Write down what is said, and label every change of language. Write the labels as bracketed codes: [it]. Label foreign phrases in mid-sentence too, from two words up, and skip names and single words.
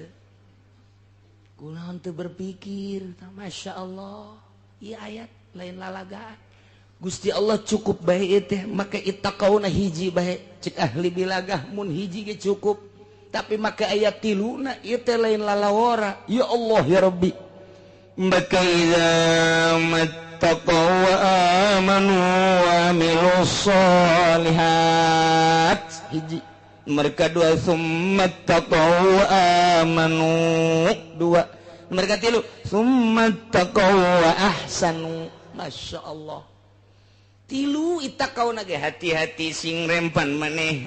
[su] Kunaon teu berpikir, [ar] ما شاء الله. [su] Ieu ayat lain lalagaan. Gusti Allah cukup bae ieu teh, make ittaqauna hiji bae. Cek ahli bilagah mun hiji ge cukup. Tapi make ayat 3na ieu teh lain lalawara. [ar] يا الله يا ربي. Maka إذا ما اتقوا وآمنوا وعملوا الصالحات. [su] Hiji. [ar] Mereka 2 ثم اتقوا وآمنوا 2. Mereka 3 ثم اتقوا وأحسنوا. ما شاء الله. [su] 3 ittaqauna ge hati-hati sing rempan maneh.